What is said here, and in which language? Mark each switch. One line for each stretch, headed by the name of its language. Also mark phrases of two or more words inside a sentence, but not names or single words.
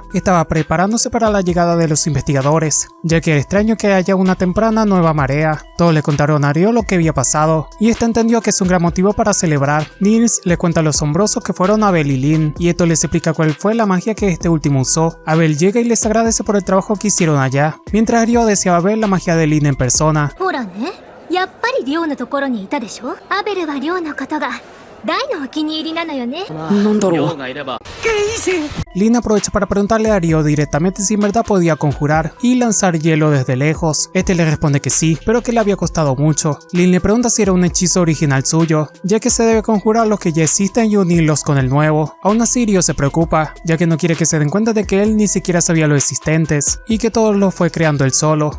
Spanish: Estaba preparándose para la llegada de los investigadores, ya que era extraño que haya una temprana nueva marea. Todos le contaron a Ryo lo que había pasado, y este entendió que es un gran motivo para celebrar. Nils le cuenta lo asombrosos que fueron Abel y Lin, y esto les explica cuál fue la magia que este último usó. Abel llega y les agradece por el trabajo que hicieron allá, mientras Ryo deseaba ver la magia de Lin en persona.
Japanese: ほらね、やっぱりリョウのところにいたでしょ。アベルはリョウのことが大のお気に入りなのよね。なんだろう。がいれば
Spanish: Lin aprovecha para preguntarle a Ryo directamente si en verdad podía conjurar y lanzar hielo desde lejos. Este le responde que sí, pero que le había costado mucho. Lin le pregunta si era un hechizo original suyo, ya que se debe conjurar los que ya existen y unirlos con el nuevo. Aún así Ryo se preocupa, ya que no quiere que se den cuenta de que él ni siquiera sabía los existentes, y que todo lo fue creando él solo.